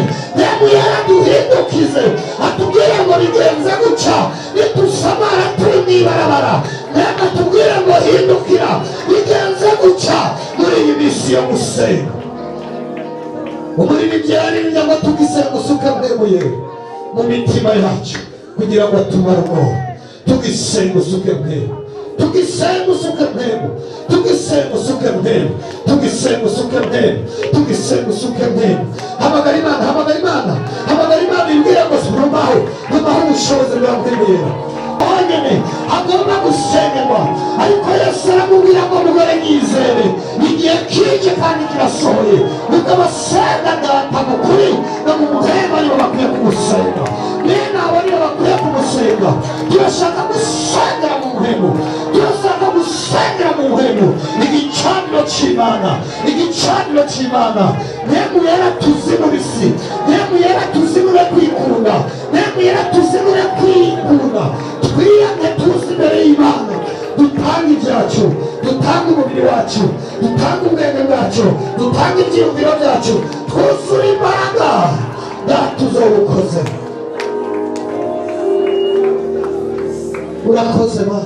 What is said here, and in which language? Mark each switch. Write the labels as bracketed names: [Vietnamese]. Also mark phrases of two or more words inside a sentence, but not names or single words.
[Rundi] Mpwemu yaraduhindukize, atubwire ngo bigenze guca nidusamara turi mw'ibarabara. Mpwemu atubwire ngo hindukira bigenze guca muri iyi minsi yo gusenga. Umurimo byaririmbye ngo tugisenga usuke Mpwemu Yera mu mitima yacu, kugira ngo tumare umwobo. Tugisenga usuke Mpwemu, tugisenga usuke Mpwemu, tugisenga usuke Mpwemu, tugisenga usuke Mpwemu, tugisenga usuke Mpwemu. Hamagara Imana, hamagara Imana, hamagara Imana ibwira ngo ntumaho ubushobozi bwa Mpwemu Yera. Onyene agomba gusengerwa, ariko Yesu aramubwira ngo mugore nyizere, igihe kije kandi kirasohoye, mukabasenga Data mu kuri no mu Mpwemu, aribo bakwiye kumusenga. Bene abo nibo bakwiye kumusenga. Turashaka gusengera mu Mpwemu, turashaka gusengera mu Mpwemu. Igicaniro cy'Imana, igicaniro cy'Imana. Mpwemu Yera tuzimure isi, Mpwemu Yera tuzimure kwikunda, Mpwemu Yera tuzimure kwikunda. Twiyange tuzi imbere y'Imana, dutange ibyacu, dutange umubiri wacu, dutange ubwenge bwacu, dutange ibyiyumviro byacu, twuzure imbaraga. Data uzobukoze, urakoze Mana.